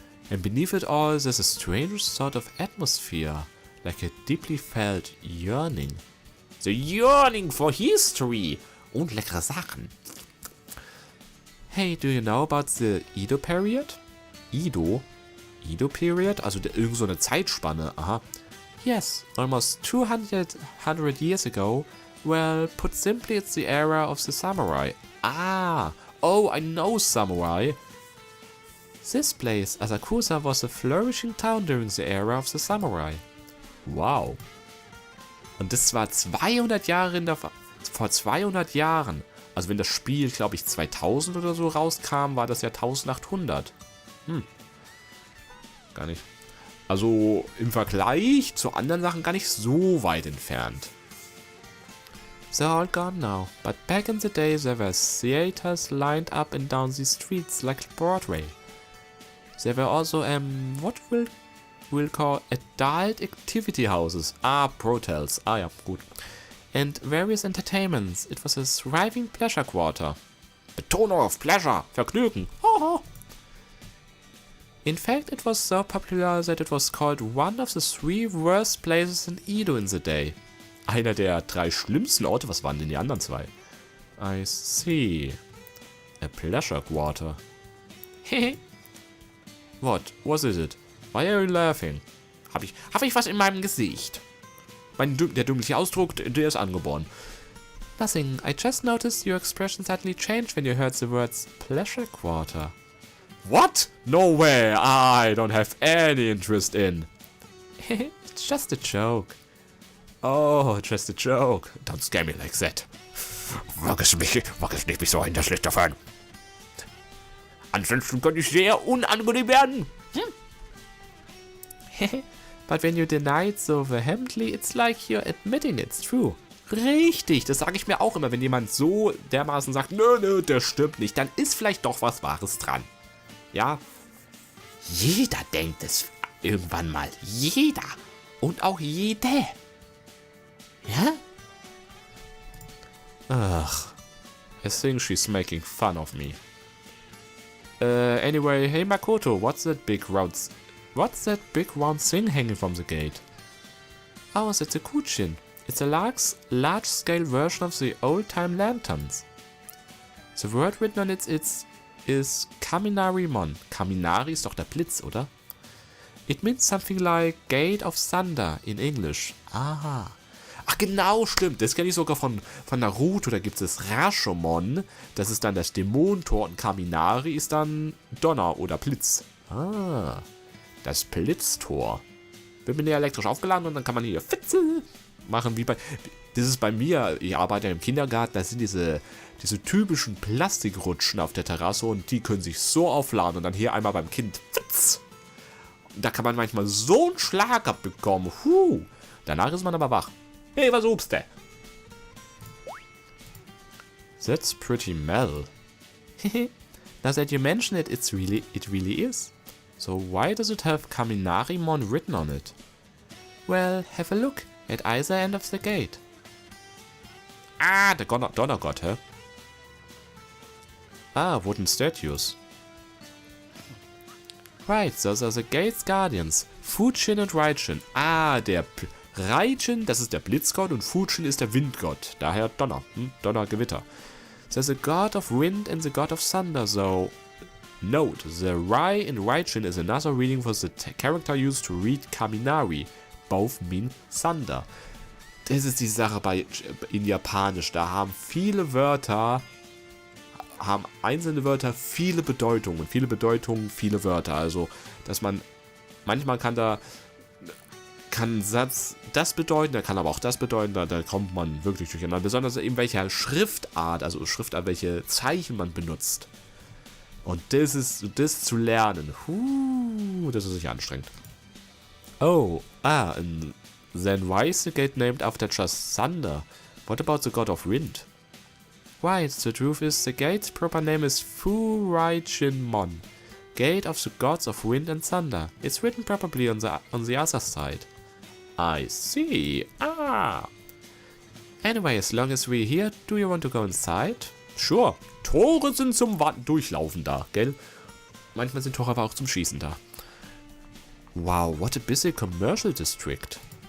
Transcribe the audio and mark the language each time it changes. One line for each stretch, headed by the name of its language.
English: And beneath it all, there's a strange sort of atmosphere, like a deeply felt yearning. The yearning for history!
German: Und leckere Sachen.
English: Hey, do you know about the Edo period? Edo period?
German: Also irgend so eine Zeitspanne, aha.
English: Yes, almost 200 years ago. Well, put simply, it's the era of the samurai. Oh, I know samurai. This place, Asakusa, was a flourishing town during the era of the samurai. Wow.
German: Und das war 200 Jahre vor 200 Jahren. Also wenn das Spiel, glaube ich, 2000 oder so rauskam, war das ja 1800. Gar nicht. Also im Vergleich zu anderen Sachen gar nicht so weit entfernt.
English: They're all gone now, but back in the day there were theaters lined up and down the streets like Broadway. There were also what we'll call adult activity houses. Brotels.
German: Ja, gut.
English: And various entertainments. It was a thriving pleasure quarter.
German: Betonung auf Pleasure, Vergnügen.
English: In fact, it was so popular that it was called one of the 3 worst places in Edo in the day.
German: Einer der 3 schlimmsten Orte. Was waren denn die anderen 2?
English: I see. A pleasure quarter. Hehe. What is it? Why are you laughing?
German: Hab ich was in meinem Gesicht? Der dümmliche Ausdruck, der ist angeboren.
English: Nothing. I just noticed your expression suddenly changed when you heard the words pleasure quarter. What? No way. I don't have any interest in. It's just a joke. Oh, just a joke. Don't scare me like that.
German: Wag es nicht mich so hinter schlechter fahren. Ansonsten könnte ich sehr unangenehm werden.
English: But when you deny it so vehemently, it's like you're admitting it's true.
German: Richtig, das sage ich mir auch immer, wenn jemand so dermaßen sagt, nö, das stimmt nicht, dann ist vielleicht doch was Wahres dran. Ja, jeder denkt es irgendwann mal. Jeder. Und auch jede. Ja? Ach.
English: I think she's making fun of me. Anyway, hey Makoto, what's that big round thing hanging from the gate? Oh, that's a kuchin. It's a large-scale version of the old-time lanterns. The word written on it is Kaminarimon.
German: Kaminari ist doch der Blitz, oder?
English: It means something like Gate of Thunder in English.
German: Aha. Ach genau, stimmt. Das kenne ich sogar von Naruto. Da gibt es Rashomon. Das ist dann das Dämonentor. Und Kaminari ist dann Donner oder Blitz. Das Blitztor. Wird mit der elektrisch aufgeladen und dann kann man hier Fitzel machen. Das ist bei mir, ich arbeite ja im Kindergarten, das sind diese typischen Plastikrutschen auf der Terrasse und die können sich so aufladen und dann hier einmal beim Kind Fitz. Da kann man manchmal so einen Schlag abbekommen. Danach ist man aber wach. Hey, was obst du?
English: That's pretty metal. Now that you mention it, it really is. So why does it have Kaminarimon written on it? Well, have a look at either end of the gate.
German: Der Donnergott, hä?
English: Wooden statues. Right, those are the gate's guardians.
German: Fujin und Raijin. Der Raijin, das ist der Blitzgott und Fujin ist der Windgott. Daher Donner. Donnergewitter.
English: There's a god of wind and the god of thunder, so... Note, the Rai in Raijin is another reading for the character used to read Kaminari. Both mean thunder.
German: Das ist die Sache in Japanisch. Da haben einzelne Wörter viele Bedeutungen. Viele Bedeutungen, viele Wörter. Also, dass man manchmal kann ein Satz das bedeuten, der kann aber auch das bedeuten, da kommt man wirklich durcheinander. Besonders in welcher Schriftart, welche Zeichen man benutzt. Und das zu lernen, das ist sicher anstrengend.
English: And then why is the gate named after just thunder? What about the god of wind? Right, the truth is the gate's proper name is Furaijinmon, Gate of the gods of wind and thunder. It's written probably on the other side. I see. Anyway, as long as we're here, do you want to go inside? Sure.
German: Tore sind zum Durchlaufen da, gell? Manchmal sind Tore aber auch zum Schießen da.
English: Wow, what a busy commercial district.